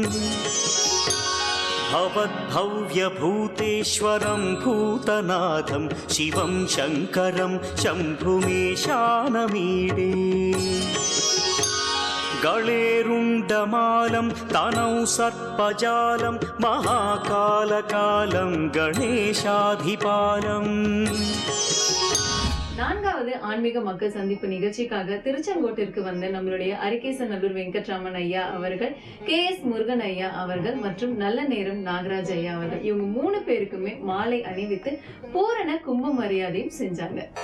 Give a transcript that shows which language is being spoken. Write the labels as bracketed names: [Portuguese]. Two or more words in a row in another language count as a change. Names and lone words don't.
[Sanskrit] भवद्भव्यभूतेश्वरं भूतनाथं शिवं शङ्करं शम्भुमेशानमीडे गळेरुण्डमालं तनौ सर्पजालं महाकालकालं गणेशाधिपालम्. [Tamil] 4வது ஆன்மீக மக்கள் சந்திப்பு நிகழ்ச்சிக்காக திருச்செங்கோட்டிற்கு வந்த நம்மளுடைய அரிகேசநல்லூர் வெங்கட்ராமன் ஐயா அவர்கள், KS முருகன் ஐயா அவர்கள் மற்றும் நல்ல நேரம் நாகராஜ் ஐயா அவர்கள், இவங்க 3 பேருக்குமே மாலை அணிவித்து பூரண கும்ப மரியாதையும் செஞ்சாங்க.